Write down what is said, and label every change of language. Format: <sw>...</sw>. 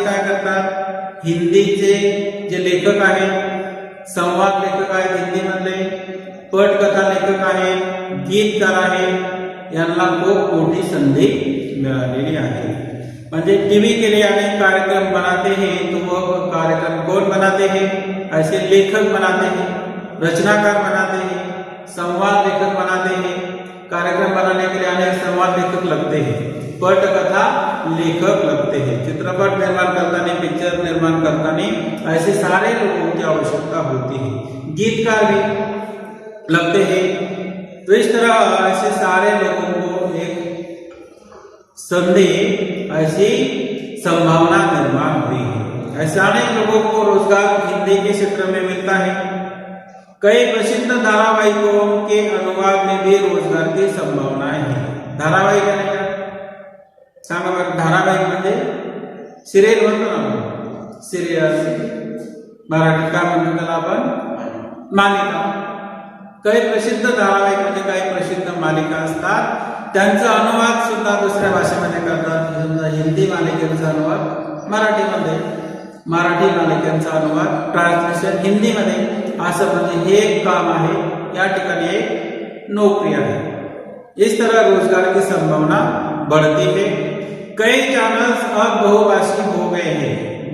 <mr>ते काय करतात, हिंदीचे जे लेखक आहेत, संवाद लेखक आहेत हिंदी मधले, पटकथा लेखक आहेत, गीतकार आहेत, यांना खूप मोठी संधी मिळालेली आहे.</mr> <hi>म्हणजे टीवी के लिए अनेक कार्यक्रम बनाते हैं तो वह कार्यक्रम कौन बनाते हैं, ऐसे लेखक बनाते हैं, रचनाकार बनाते हैं, संवाद लेखक बनाते हैं. कार्यक्रम बनाने के लिए अनेक संवाद लेखक लगते हैं. पटकथा लेखक लगते हैं।</hi> <mr>चित्रपट निर्माण करतानी, पिक्चर निर्माण करतानी</mr> <hi>ऐसे सारे लोगों की आवश्यकता होती है। गीतकार भी लगते हैं। तो इस तरह ऐसे सारे लोगों को एक संधि, ऐसी संभावना निर्माण हुई है। ऐसे अनेक लोगों को रोजगार हिंदी के क्षेत्र में मिलता है। कई प्रसिद्ध धारावाहिकों के अनुवाद में भी रोजगार की संभावनाएं हैं।</hi> <mr>धारावाहिक आहे का सांगा बरं, धारावाहिक म्हणजे सिरियल म्हणतो ना, सिरियल मराठीत काय म्हणतो त्याला आपण, मालिका। काही प्रसिद्ध धारावाहिक म्हणजे काही प्रसिद्ध मालिका असतात, त्यांचा अनुवाद सुद्धा दुसऱ्या भाषेमध्ये करतात। समजा हिंदी मालिकेचा अनुवाद मराठीमध्ये, मराठी मालिकेचा अनुवाद ट्रान्सलेशन हिंदीमध्ये, असं म्हणजे हे एक काम आहे, या ठिकाणी एक नौकरी आहे।</mr> <hi>इस तरह रोजगार की संभावना बढ़ती है। कई चैनल्स अब बहुभाषी हो गए हैं।</hi>